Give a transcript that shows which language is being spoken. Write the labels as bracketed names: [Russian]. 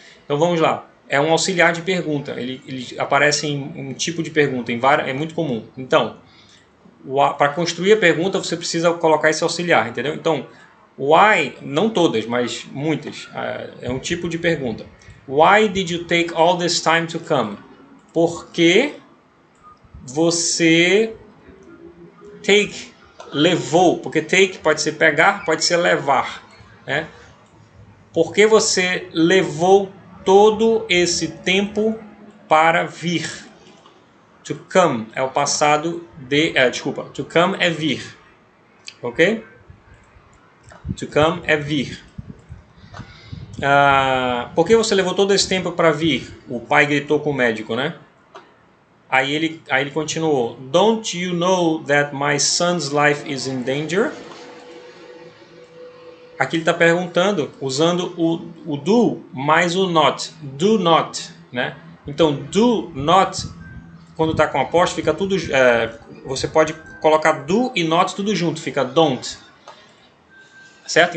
[Portuguese] Então vamos lá, é um auxiliar de pergunta, ele aparece em um tipo de pergunta, é muito comum. Então, para construir a pergunta você precisa colocar esse auxiliar, entendeu? Então, why, não todas, mas muitas, é um tipo de pergunta. [English] Why did you take all this time to come? [Portuguese] Por que você levou? Porque take pode ser pegar, pode ser levar, né? Por que você levou todo esse tempo para vir? To come é o passado de... to come é vir, ok? To come é vir. Por que você levou todo esse tempo para vir? O pai gritou com o médico, né? Aí ele continuou. [English] Don't you know that my son's life is in danger? [Portuguese] Aqui ele está perguntando, usando o do mais o not. Do not, né? Então, do not, quando está com apóstrofo, fica tudo... você pode colocar do e not tudo junto, fica don't. Certo?